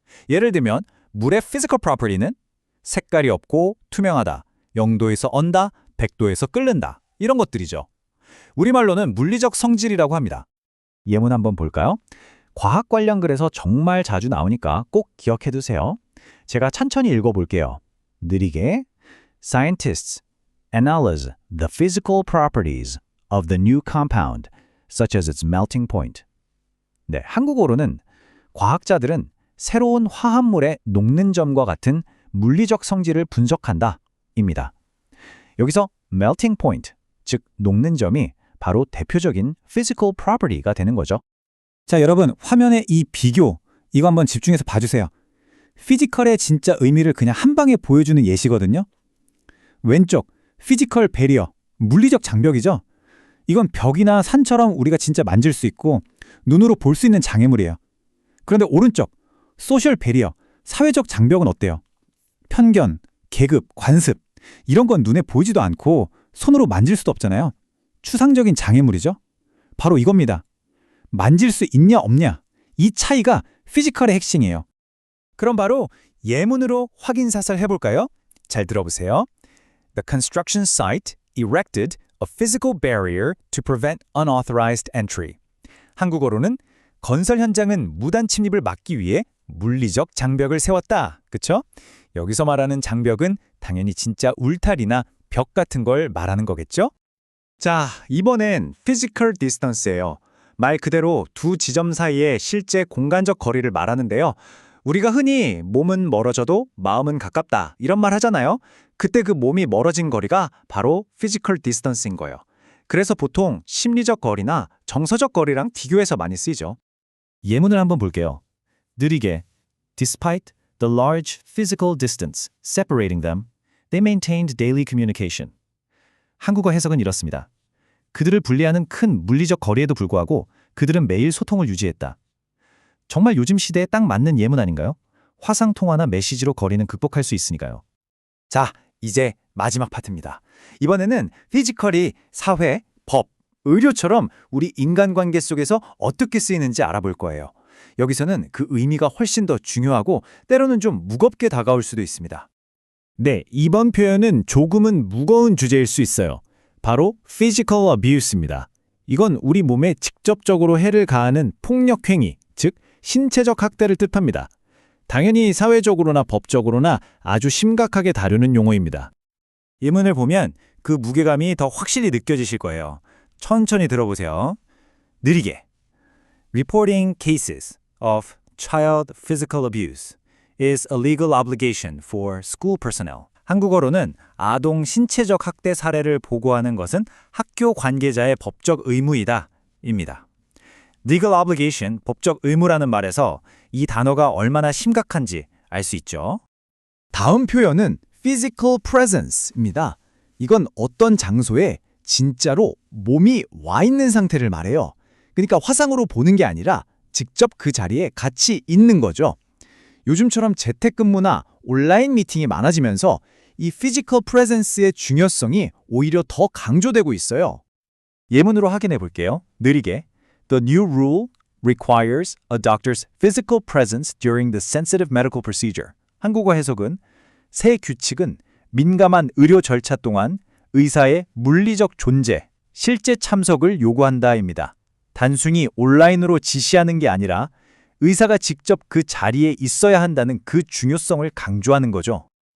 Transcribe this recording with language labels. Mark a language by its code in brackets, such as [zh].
[ko] 예를 들면 물의 physical property는 색깔이 없고 투명하다, 0도에서 언다, 100도에서 끓는다 이런 것들이죠. 우리말로는 물리적 성질이라고 합니다. 예문 한번 볼까요? 과학 관련 글에서 정말 자주 나오니까 꼭 기억해두세요. 제가 천천히 읽어볼게요. 느리게. [en] Scientists analyze the physical properties of the new compound, such as its melting point. [ko] 네, 한국어로는 과학자들은 새로운 화합물의 녹는 점과 같은 물리적 성질을 분석한다 입니다. 여기서 melting point, 즉 녹는 점이 바로 대표적인 physical property가 되는 거죠. 자, 여러분, 화면에 이 비교, 이거 한번 집중해서 봐주세요. 피지컬의 진짜 의미를 그냥 한 방에 보여주는 예시거든요. 왼쪽, 피지컬 베리어, 물리적 장벽이죠. 이건 벽이나 산처럼 우리가 진짜 만질 수 있고 눈으로 볼 수 있는 장애물이에요. 그런데 오른쪽, 소셜 베리어, 사회적 장벽은 어때요? 편견, 계급, 관습, 이런 건 눈에 보이지도 않고 손으로 만질 수도 없잖아요. 추상적인 장애물이죠. 바로 이겁니다. 만질 수 있냐 없냐, 이 차이가 피지컬의 핵심이에요. 그럼 바로 예문으로 확인 사살 해볼까요? 잘 들어보세요. [en] The construction site erected a physical barrier to prevent unauthorized entry. [ko] 한국어로는 건설 현장은 무단 침입을 막기 위해 물리적 장벽을 세웠다. 그쵸? 여기서 말하는 장벽은 당연히 진짜 울타리나 벽 같은 걸 말하는 거겠죠? 자, 이번엔 physical distance예요. 말 그대로 두 지점 사이의 실제 공간적 거리를 말하는데요. 우리가 흔히 몸은 멀어져도 마음은 가깝다 이런 말 하잖아요. 그때 그 몸이 멀어진 거리가 바로 physical distance인 거예요. 그래서 보통 심리적 거리나 정서적 거리랑 비교해서 많이 쓰이죠. 예문을 한번 볼게요. 느리게 [en] Despite the large physical distance separating them, they maintained daily communication. [ko] 한국어 해석은 이렇습니다. 그들을 분리하는 큰 물리적 거리에도 불구하고 그들은 매일 소통을 유지했다. 정말 요즘 시대에 딱 맞는 예문 아닌가요? 화상통화나 메시지로 거리는 극복할 수 있으니까요. 자, 이제 마지막 파트입니다. 이번에는 피지컬이 사회, 법, 의료처럼 우리 인간관계 속에서 어떻게 쓰이는지 알아볼 거예요. 여기서는 그 의미가 훨씬 더 중요하고 때로는 좀 무겁게 다가올 수도 있습니다. 네, 이번 표현은 조금은 무거운 주제일 수 있어요. 바로 physical abuse입니다. 이건 우리 몸에 직접적으로 해를 가하는 폭력 행위, 즉 신체적 학대를 뜻합니다. 당연히 사회적으로나 법적으로나 아주 심각하게 다루는 용어입니다. 예문을 보면 그 무게감이 더 확실히 느껴지실 거예요. 천천히 들어보세요. 느리게. [en] Reporting cases of child physical abuse is a legal obligation for school personnel. [ko] 한국어로는 아동 신체적 학대 사례를 보고하는 것은 학교 관계자의 법적 의무이다 입니다. legal obligation, 법적 의무라는 말에서 이 단어가 얼마나 심각한지 알 수 있죠. 다음 표현은 physical presence입니다. 이건 어떤 장소에 진짜로 몸이 와 있는 상태를 말해요. 그러니까 화상으로 보는 게 아니라 직접 그 자리에 같이 있는 거죠. 요즘처럼 재택근무나 온라인 미팅이 많아지면서 이 physical presence의 중요성이 오히려 더 강조되고 있어요. 예문으로 확인해 볼게요. 느리게. [en] The new rule requires a doctor's physical presence during the sensitive medical procedure. [ko] 한국어 해석은 새 규칙은 민감한 의료 절차 동안 의사의 물리적 존재, 실제 참석을 요구한다입니다. 단순히 온라인으로 지시하는 게 아니라 의사가 직접 그 자리에 있어야 한다는 그 중요성을 강조하는 거죠.